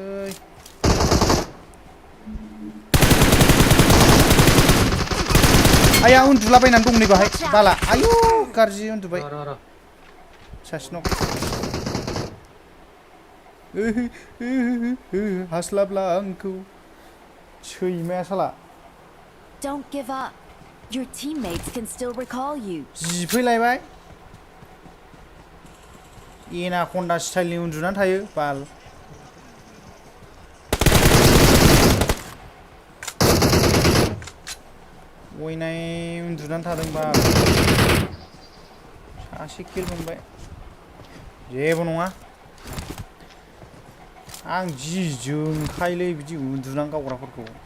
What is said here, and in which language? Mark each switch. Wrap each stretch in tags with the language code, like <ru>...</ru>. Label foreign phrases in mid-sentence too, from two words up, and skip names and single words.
<brx>आया उन्दुलाबायनानै दं नै बाहाय बाला आयु गाज्रि उन्दुबाय र सासेनाव हास्लाबला आंखौ सैमाया साला</brx> <en>Don't give up. Your teammates can still recall you.</en> <brx>जिफैलायबाय एनाकन्दा स्टाइलनि उन्दुनानै थायो बाल गयनाय उन्दुनानै थादों बाल सासे किल मोनबाय जेबो नङा आं जि जोंखायोलै बिदि उन्दुनानै गावग्राफोरखौ</brx>